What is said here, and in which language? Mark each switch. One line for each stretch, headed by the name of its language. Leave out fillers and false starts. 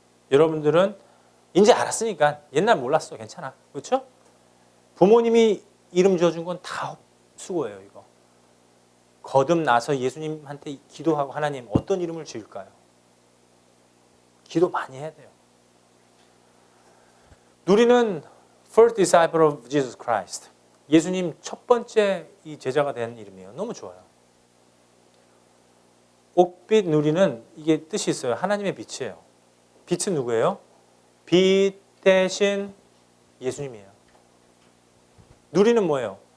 Korean: 여러분들은 이제 알았으니까 옛날 몰랐어. 괜찮아. 그렇죠? 부모님이 이름 지어준 건 다 수고예요. 이거. 거듭나서 예수님한테 기도하고 하나님 어떤 이름을 지을까요? 기도 많이 해야 돼요.
English: 누리는 first disciple of Jesus Christ.
Korean: 예수님 첫 번째 이 제자가 된 이름이에요. 너무 좋아요. 옥빛 누리는 이게 뜻이 있어요. 하나님의 빛이에요. 빛은 누구예요? 빛 대신 예수님이에요. 누리는 뭐예요?